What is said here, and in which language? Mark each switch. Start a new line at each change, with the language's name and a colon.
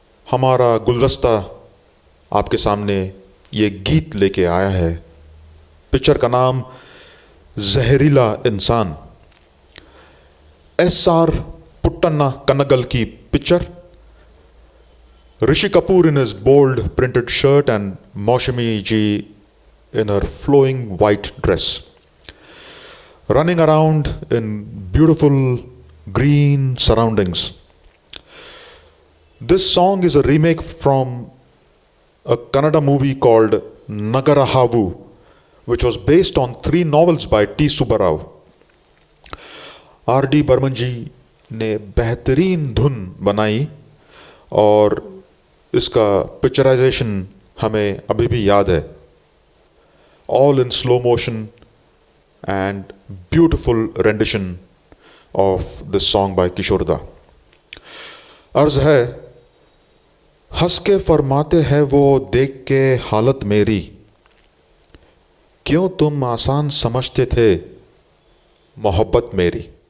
Hindi: हमारा गुलदस्ता आपके सामने ये गीत लेके आया है। पिक्चर का नाम जहरीला इंसान। SR पुट्टन्ना कन्नगल की picture.
English: Rishi Kapoor in his bold printed shirt and Maushami ji in her flowing white dress, running around in beautiful green surroundings. This song is a remake from a Kannada movie called Nagarahavu, which was based on 3 novels by T. Subbarao. R.D.
Hindi: Burman जी ने बेहतरीन धुन बनाई और इसका picturisation हमें अभी भी याद है।
English: All in slow motion and beautiful rendition of this song by Kishore Da.
Hindi: अर्ज है, हंस के फरमाते हैं वो देख के हालत मेरी, क्यों तुम आसान समझते थे मोहब्बत मेरी।